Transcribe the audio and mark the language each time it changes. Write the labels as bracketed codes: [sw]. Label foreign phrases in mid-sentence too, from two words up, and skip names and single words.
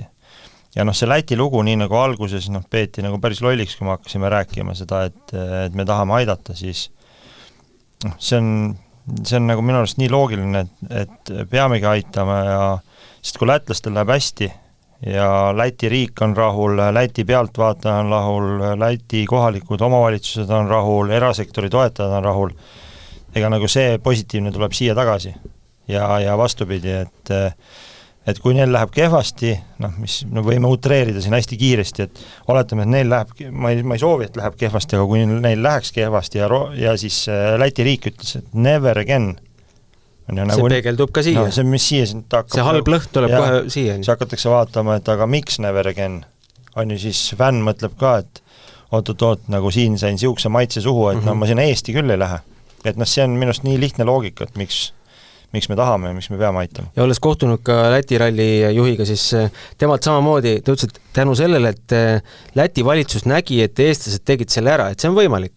[et] Ja see Läti lugu, nii nagu alguses peeti nagu päris lolliks, kui me hakkasime rääkima seda, et me tahame aidata, siis see on nagu minu arust nii loogiline, et peamegi aitama ja sest kui lätlastel läheb hästi ja Läti riik on rahul, Läti pealtvaataja on rahul, Läti kohalikud omavalitsused on rahul, erasektori toetajad on rahul, ega nagu see positiivne tuleb siia tagasi ja vastupidi, et kui neil läheb kehvasti, mis võime utreerida siin hästi kiiresti, et oletame, et neil läheb, ma ei soovi, et läheb kehvasti, aga kui neil läheks kehvasti ja siis Läti riik ütles, et [en] never again, [et] see peegeldub ka siia. See, mis siia hakkab, see halb lõht tuleb kohe siia. See hakatakse vaatama, et aga miks [en] never again? [et] On ju siis fänn mõtleb ka, et oot, nagu siin sain siukse maitse suhu, et ma sinna Eesti küll ei lähe. Et see on minust nii lihtne loogika, et miks me tahame ja miks me peame aitama. Ja olles kohtunud ka Läti ralli juhiga, siis temalt samamoodi, ta ütles, et tänu sellele, et Läti valitsus nägi, et eestlased tegid selle ära, et see on võimalik.